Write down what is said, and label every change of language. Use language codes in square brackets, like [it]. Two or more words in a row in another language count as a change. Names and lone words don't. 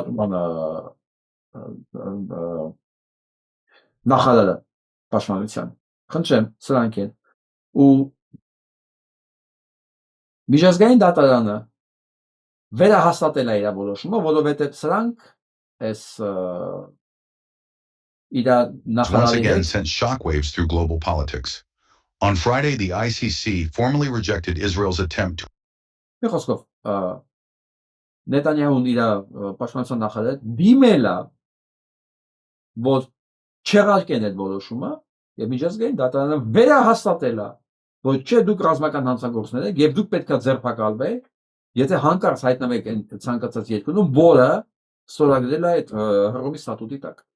[hy] նախարարը պաշտպանության։ Խնդրեմ, սրանք են։ Ու միջազգային դատարանը վերահաստատել է իր որոշումը, որովհետեւ սրանք այս [en] once again sent shockwaves through global politics. On Friday, the ICC formally rejected Israel's attempt to [hy] Մի խոսքով Նետանյահուն իր պաշտպանության նախարարը դիմել է, որ չեղարկեն այդ որոշումը եւ միջազգային դատարանը վերահաստատել է, որ չէ դուք ռազմական հանցագործներ եք եւ դուք պետքա ձերբակալվեք, եթե հանկարծ հայտնվեք այն ցանկացած երկրում, որը ստորագրել է այդ Հռոմի ստատուտի տակ։